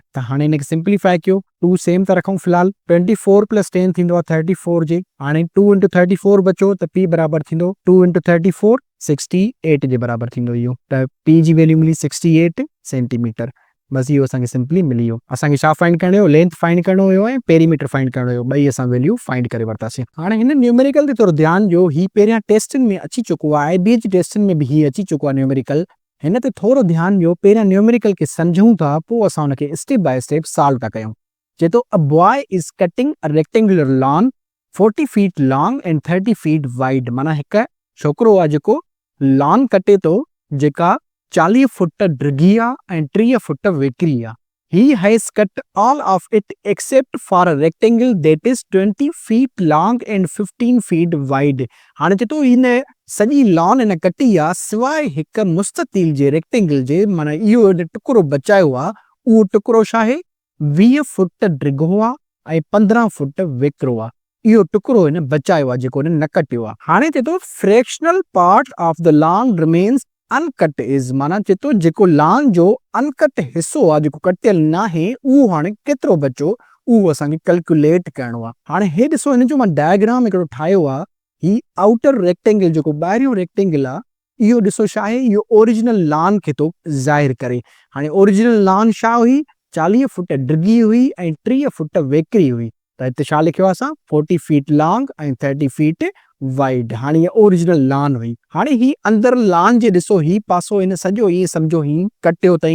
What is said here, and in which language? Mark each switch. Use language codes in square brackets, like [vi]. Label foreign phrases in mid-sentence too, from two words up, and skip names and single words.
[sd] त हाणे हिनखे सिंप्लीफाई कयो, 2 सेम था रखूं फ़िलहाल, 24 प्लस 10 थींदो आहे 34 जे। हाणे 2 इंटू 34 बचो, त p बराबर थींदो 2 इंटू 34 68 जे बराबर थींदो इहो। त p जी वैल्यू मिली 68 सेंटीमीटर। बस इहो असांखे सिंपली मिली वियो। असांखे छा फाइंड करिणो हुयो? [en] length find [sd] करिणो हुयो ऐं [en] perimeter find [sd] करिणो हुयो। ॿई असां [en] value find [sd] करे वरितासीं। हाणे हिन न्यूमेरिकल ते थोरो ध्यानु ॾियो, ही पहिरियां टेस्टनि में अची चुको आहे, IB जी टेस्टनि में बि ही अची चुको आहे न्यूमेरिकल। हिन ते थोरो ध्यानु ॾियो, पहिरियां न्यूमेरिकल खे सम्झूं था, पोइ असां हुनखे [en] step by step solve [sd] था कयूं। चए थो, [en] A boy is cutting a rectangular lawn 40 feet long and 30 feet wide. [sd] माना हिकु छोकिरो आहे जेको लॉन कटे थो, जेका 40 फुट डिघी आहे ऐं 30 फुट वेकिरी आहे। [en] He has cut all of it except for a rectangle that is 20 feet long and 15 feet wide. [sd] हाणे चए थो हिन सॼी लॉन हिन कटी आहे सवाइ हिकु मुस्ततील जे रेक्टेंगल जे, माना इहो टुकड़ो बचायो आहे। उहो टुकड़ो छा आहे? 20 फुट डिघो आहे ऐं 15 फुट वेकिरो आहे। इहो टुकड़ो हिन बचायो आहे, जेको हिन न कटियो आहे। हाणे चए थो [en] fractional part of the lawn remains uncut is, [sd] माना चए थो जेको लॉन जो अनकट हिसो आहे, जेको कटियल न आहे, उहो हाणे केतिरो बचो, उहो असांखे कैलकुलेट करिणो आहे। हाणे हे ॾिसो, हिन जो मां डायग्राम हिकिड़ो ठाहियो आहे। ही [en] outer rectangle, [sd] जेको ॿाहिरियों रेक्टेंगल आहे, इहो ॾिसो छा आहे? इहो [en] original lawn [sd] खे थो ज़ाहिर करे। हाणे [en] original lawn [sd] छा हुई? 40 फुट डिघी हुई ऐं 30 फुट वेकिरी हुई। त हिते छा लिखियो आहे असां? [en] 40 feet long ऐं 30 feet wide. [sd] हाणे इहा [en] original lawn [sd] हुई। हाणे ही अंदरि लॉन जे ॾिसो, ही पासो हिन सॼो ईअं सम्झो ही कटियो अथई।